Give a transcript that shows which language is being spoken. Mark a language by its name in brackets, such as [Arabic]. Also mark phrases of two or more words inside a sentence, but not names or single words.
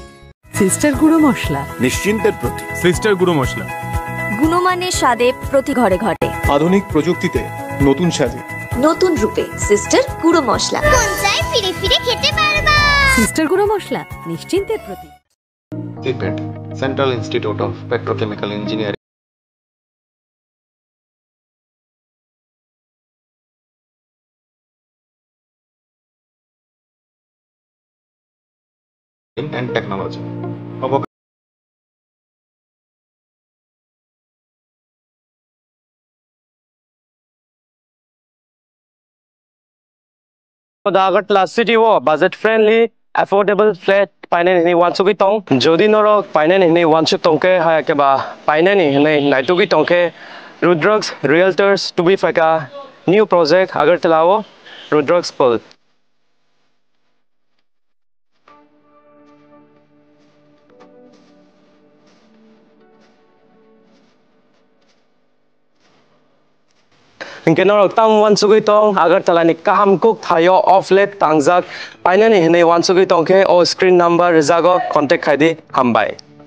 [Bangla] সিস্টার গুঁড়ো মশলা নিশ্চিন্তের প্রতীক সিস্টার গুঁড়ো মশলা গুণমানের স্বাদে প্রতি ঘরে ঘরে আধুনিক প্রযুক্তিতে নতুন স্বাদে নতুন রূপে সিস্টার গুঁড়ো মশলা কোন চাই ফিরে ফিরে খেতে পারবা সিস্টার গুঁড়ো মশলা নিশ্চিন্তের প্রতীক [English] CPET Central Institute of Petrochemical Engineering and Technology. [Kok Borok] The Agartala city wo [English] budget friendly affordable flat [Kok Borok] painen ni wansugi tong jodi norok painen ni wansu tongke ha ke ba painen ni naitugi tongke Rudrox Realtors to be faka [English] new project [Kok Borok] Agartala wo Rudrox Pol Kenor tam wansugi tong Agartala ni kaham kuk thayo offlet tangjak painen ni wansugi tongke o [English] screen number [Kok Borok] rezago contact khaidi hambai